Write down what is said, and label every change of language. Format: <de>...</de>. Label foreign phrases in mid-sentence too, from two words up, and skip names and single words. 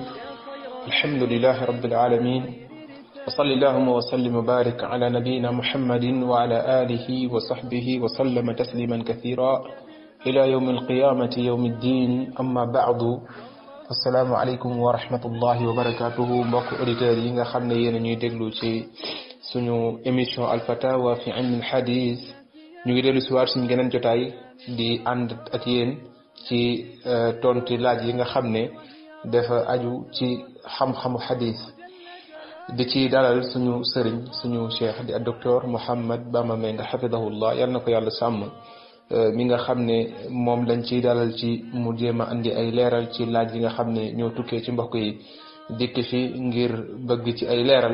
<ar>الحمد لله رب العالمين، وصلى اللهم وسلم وبارك على نبينا محمد وعلى آله وصحبه وسلم تسليما كثيرا إلى يوم القيامة يوم الدين. أما بعد، السلام عليكم ورحمة الله وبركاته.</ar> <wo>mbokk auditeurs yi nga xam ne yéen a ñuy déglu ci suñu émission Al Fatawa fi ilm al hadith, ñu ngi dellu si waat suñu geneen jotaay di ànd ak yéen ci tontu laaj yi nga xam ne dafa aju ci xam-xamu hadith, di ci dalal suñu sëriñ suñu cheikh di docteur Mouhamed Bamba Mbengue hafidahullah, yal na ko yàlla sàmm, mi nga xam ne moom lañ ciy dalal ci mu jéem a andi ay leeral ci laaj yi nga xam ne ñoo tukkee ci mbokk yi dikk fi ngir bëgg ci ay leeral.</wo>